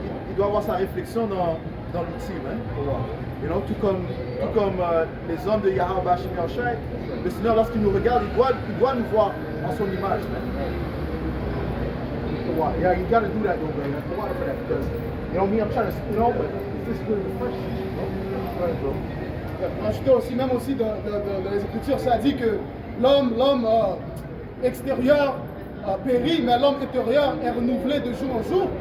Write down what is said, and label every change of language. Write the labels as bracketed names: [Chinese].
[French] Il doit avoir sa réflexion dans l'outil. [English] You know, [French] tout comme les hommes de Yahweh Bashim Yahushai, le Seigneur, lorsqu'il nous regarde, il doit nous voir en son image. [English] Yeah, you gotta do that though, man. That's the water for that because, you know me, I'm trying to, but this is really refreshing, Right, bro. [French] Pour ajouter aussi, même aussi dans les Écritures, ça dit que l'homme extérieur périt, mais l'homme intérieur est renouvelé de jour en jour.